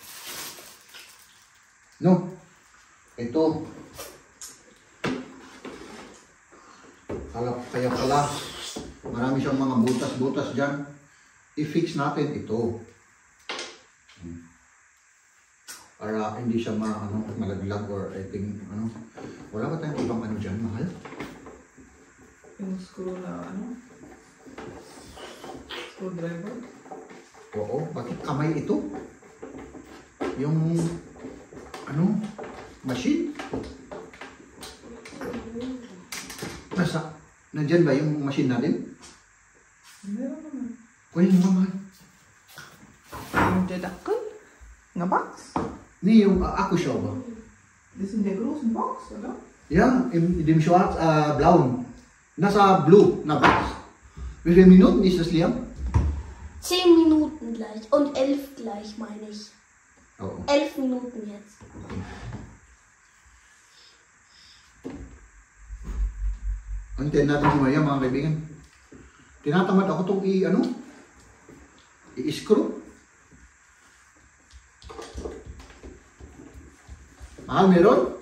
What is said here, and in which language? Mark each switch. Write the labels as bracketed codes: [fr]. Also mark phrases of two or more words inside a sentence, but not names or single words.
[tl] No? Ito. Kaya pala marami siyang mga butas-butas dyan. I-fix natin ito. Para hindi siya malaglag [en] or I think, [tl] wala ba tayong ibang dyan, mahal? Yung screw na screwdriver? Oo, bakit kamay ito? Yung, machine? Nandyan ba yung machine natin? Meron naman. Kunin mo, mahal. Yung dedakkel? Nga box? Ni yung Akkushaber. [de] Das in der großen Box, oder? Ja, in dem schwarz-blauen. [tl] Nasa blue na box. [de] Wie viele Minuten ist das, Liam? 10 Minuten gleich. Und 11 gleich, meine ich. [tl] Oo. [de] 11 Minuten jetzt. [tl] Antayin natin si Maria, mga kaibigan. Tinatamad ako itong i-screw. Mahal, meron?